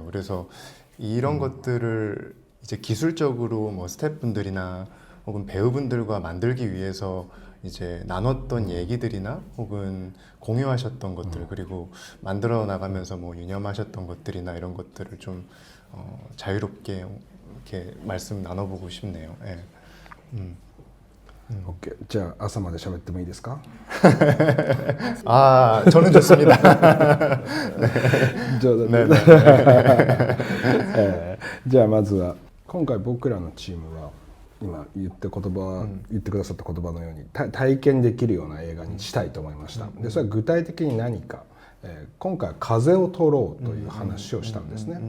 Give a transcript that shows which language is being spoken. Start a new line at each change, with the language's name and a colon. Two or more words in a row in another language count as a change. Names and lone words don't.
Korean: 그래서 이런 것들을 이제 기술적으로 뭐 스태프분들이나 혹은 배우분들과 만들기 위해서 이제 나눴던 얘기들이나 혹은 공유하셨던 것들 그리고 만들어 나가면서 뭐 유념하셨던 것들이나 이런 것들을 좀 자유롭게 이렇게 말씀 나눠보고 싶네요. 예.
Japanese: OK じゃあ朝まで喋ってもいいですか？
Korean: 아, 저는 좋습니다.
Japanese: 冗談
Korean: 네,
Japanese: で
Korean: 네.
Japanese: じゃあまずは今回僕らのチームは今言ってくださった言葉のように体験できるような映画にしたいと思いました。でそれは具体的に何か、今回は風を取ろうという話をしたんですね。